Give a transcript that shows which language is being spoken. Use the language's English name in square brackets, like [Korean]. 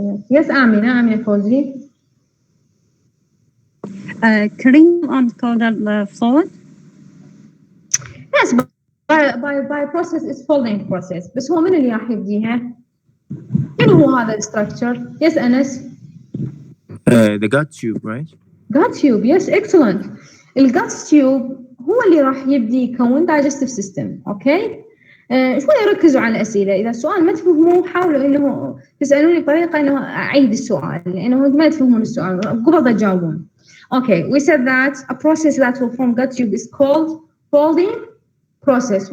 [English] Yes, Amina فوزي. Cream and caudal fluid. Yes, by process is folding process. [Arabic] بس هو من اللي راح يبديها؟ من هو هذا الستراكشر؟ Yes, أنس. [English] The gut tube, right? gut tube, yes, excellent. [Arabic] الgut tube هو اللي راح يبدي يكون digestive system، اوكي؟ شوي ركزوا على الأسئلة، إذا السؤال ما تفهموه حاولوا إنه تسألوني بطريقة إنه أعيد السؤال، لأنه ما تفهمون السؤال قبل لا تجاوبون. [English] Okay, we said that a process that will form gut tube is called folding process.